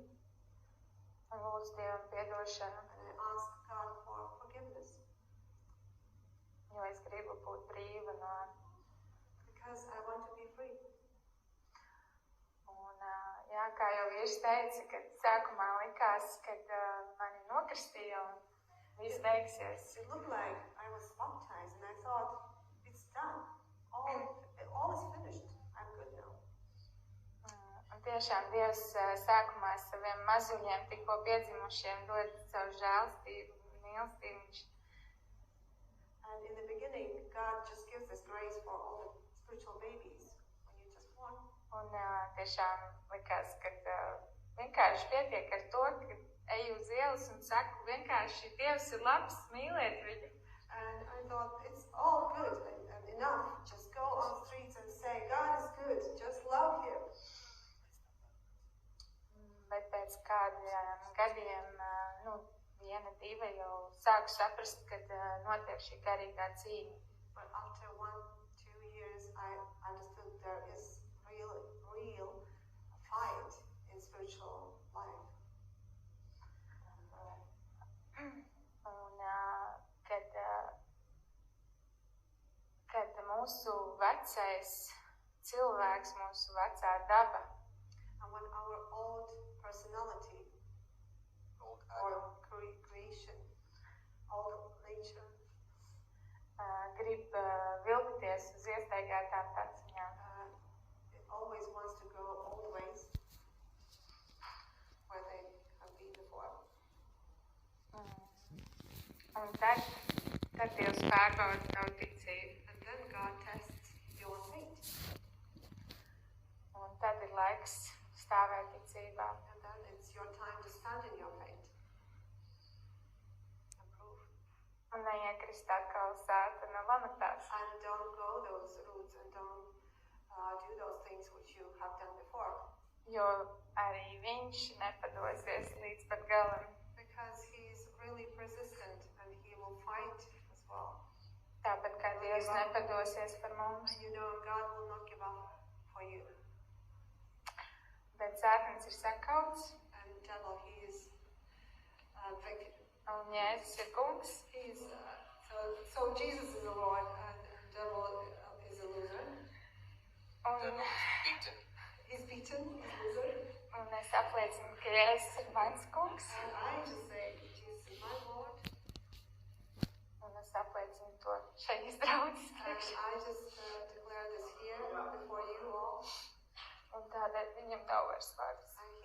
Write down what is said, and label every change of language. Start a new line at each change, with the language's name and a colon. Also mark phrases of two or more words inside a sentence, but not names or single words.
Latvian: Un lūdzu Dievam piedošanu,
English: And I asked God for forgiveness.
Latvian: jo es gribu būt brīva no.
English: Because I want to be free.
Latvian: Un, jā, kā jau vīrs teica, kad sākumā likās, kad mani nokristīja un viss beigsies.
English: It looked like I was baptized and I thought, it's done. All is finished. I'm good now.
Latvian: Un tiešām Dievs sākumā saviem mazuļiem, tikko piedzimušiem, dod savu žēlstību un mīlestību.
English: And in the beginning, God just gives this grace for all the spiritual babies when you just born.
Latvian: Un tiešām likās, ka vienkārši pietiek ar to, ka eju uz ielas un saku, vienkārši Dievs ir labs, mīliet viņu.
English: And I thought, it's all good and enough. Just go on the streets and say, God is good, just love Him.
Latvian: Bet pēc kādiem gadiem, viena, divi jau sāku saprast, kad notiek šī garīgā cīņa.
English: But after 1-2 years, I understood there is real fight in spiritual life.
Latvian: Un, ka mūsu vecais cilvēks, mūsu vecā daba,
English: and when our old personality Old or Adam. creation, old nature,
Latvian: grib vilkties uz iestaigātām taciņām.
English: it always wants to go all the ways where they have been before.
Latvian: Un tad Dievs pārbauda tavu ticību.
English: And then God tests your faith.
Latvian: Un tad ir laiks stāvēt ticībā.
English: And then it's your time to stand in your faith. And prove.
Latvian: Un neiekrist atkal Sātana lamatās.
English: And don't go those routes and don't do those things which you have done before.
Latvian: Jo arī viņš nepadosies līdz pat galam.
English: Because he's really persistent and he will fight as well.
Latvian: Tāpat kā Dievs nepadosies par mums.
English: And you know God will not give up for you.
Latvian: Bet Sātans ir sakauts.
English: And devil, he is victim.
Latvian: Un Jēzus ir kungs.
English: He's so Jesus is the Lord and devil is a loser.
Latvian: Un,
English: Devil is beaten. He's beaten, he's a loser.
Latvian: un es apliecinu, ka Jēzus ir mans kungs.
English: And I just say, Jesus is my Lord.
Latvian: Un es apliecinu to šeit draudzes
English: And
Latvian: priekšā.
English: I just declare this here before you all.
Latvian: Un tādēļ viņam nav vairs vārds.